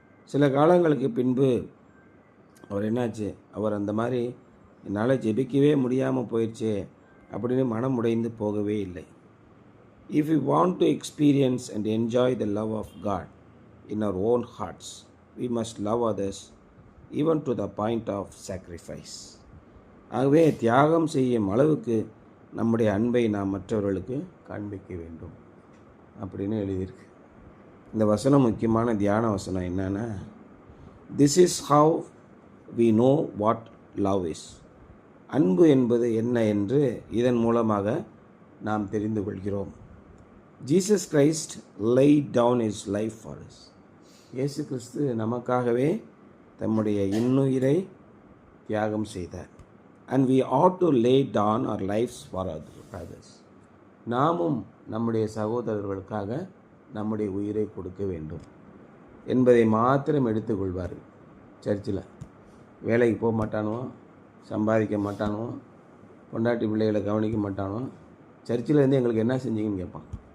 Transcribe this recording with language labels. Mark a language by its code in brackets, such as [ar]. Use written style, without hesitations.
[ta] சில காலங்களுக்கு பின்பு அவர் என்னாச்சு, அவர் அந்த மாதிரி என்னால் ஜெபிக்கவே முடியாமல் போயிடுச்சே அப்படின்னு மனம் உடைந்து போகவே இல்லை. [en] If we want to experience and enjoy the love of God in our own hearts, we must love others even to the point of sacrifice. [ta] ஆகவே தியாகம் செய்யும் அளவுக்கு நம்முடைய அன்பை நாம் மற்றவர்களுக்கு காண்பிக்க வேண்டும் அப்படின்னு எழுதியிருக்கு. இந்த வசனம் முக்கியமான தியான வசனம் என்னன்னா, [en] This is how we know what love is. [ta] அன்பு என்பது என்ன என்று இதன் மூலமாக நாம் தெரிந்து கொள்கிறோம். [en] Jesus Christ laid down his life for us. [ta] இயேசு கிறிஸ்து நமக்காகவே தம்முடைய இன்னுயிரை தியாகம் செய்தார். [en] And we ought to lay down our lives for others. [ta] நாமும் நம்முடைய சகோதரர்களுக்காக நம்முடைய உயிரை கொடுக்க வேண்டும் என்பதை மாத்திரம் எடுத்துக்கொள்வார்கள். சர்ச்சில் வேலைக்கு போக மாட்டானுவோ, சம்பாதிக்க மாட்டானுவோ, பொண்டாட்டி பிள்ளைகளை கவனிக்க மாட்டானோ, சர்ச்சில் இருந்து எங்களுக்கு என்ன செஞ்சீங்கன்னு கேட்பான்.